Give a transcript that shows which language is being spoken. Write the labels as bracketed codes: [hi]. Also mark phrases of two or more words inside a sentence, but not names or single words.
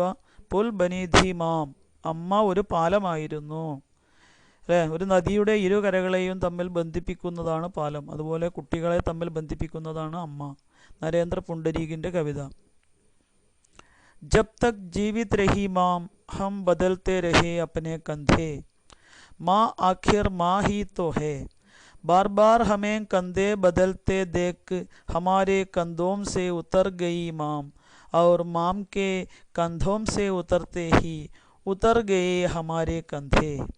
[hi] पुल बनी थी माँ, [ml] അമ്മ ഒരു പാലമായിരുന്നു. അല്ലേ? ഒരു നദിയുടെ ഇരുകരകളെയും തമ്മിൽ ബന്ധിപ്പിക്കുന്നതാണ് പാലം. അതുപോലെ കുട്ടികളെ തമ്മിൽ ബന്ധിപ്പിക്കുന്നതാണ് അമ്മ. നരേന്ദ്ര പുണ്ടരീകിൻ്റെ കവിത. [hi] जब तक जीवित रही माँ हम बदलते रहे अपने कंधे, माँ आखिर माँ ही तो है, बार बार हमें कंधे बदलते देख हमारे कंधों से उतर गई माम, और माम के कंधों से उतरते ही उतर गए हमारे कंधे.